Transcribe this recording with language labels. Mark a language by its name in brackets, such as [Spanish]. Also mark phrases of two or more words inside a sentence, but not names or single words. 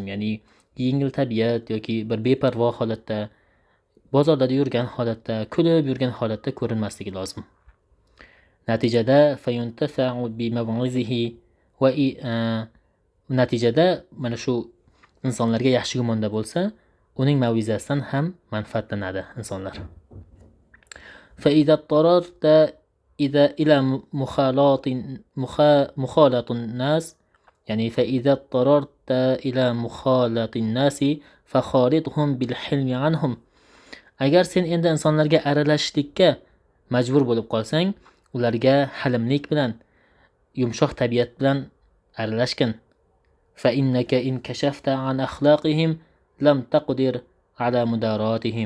[Uzbek] Ya'ni yengil tabiat yoki bir beparvo holatda, bozorlarda yurgan holatda, kulib yurgan holatda ko'rinmasligi lozim. Natijada [Arabic] فينتفع بموعظته [Uzbek] va natijada mana shu insonlarga yaxshi gumonda bo'lsa, uning mav'izasidan ham manfaatlanadi insonlar. [Arabic] فإذا اضطررت إلى مخالط الناس، يعني فإذا اضطررت إلى مخالط الناس فخالطهم بالحلم عنهم. [Uzbek] Agar sen endi insonlarga aralashishlikka majbur bo'lib qolsang, ularga halimlik bilan, yumshoq tabiat bilan aralashgin. [Arabic] فإنك إن كشفت عن أخلاقهم لم تقدر على مداراتهم.